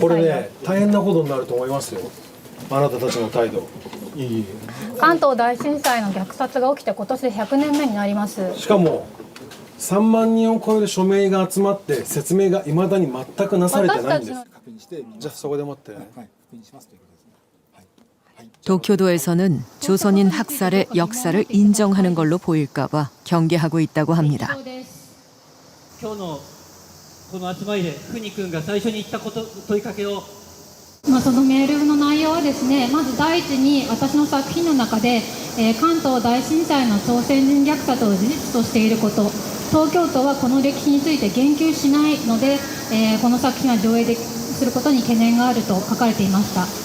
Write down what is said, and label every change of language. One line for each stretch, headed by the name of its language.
Japanese: これね、大変なことになると思いますよ。あなたたちの態度。関東大震災の虐殺が起きて今年で100年目になります。しかも3万人を超える署名が集まって説明がいまだに全くなされてないんです。じゃあそこで待って。
Korean: 도쿄도에서는 조선인 학살의 역사를 인정하는 걸로 보일까봐 경계하고 있다고 합니다.
Japanese: 今日のこの集まりでふに君が最初に言った問いかけを。そのメールの内容はですね、まず第一に私の作品の中で関東大震災の朝鮮人虐殺を事実としていること、東京都はこの歴史について言及しないので、この作品は上映することに懸念があると書かれていました。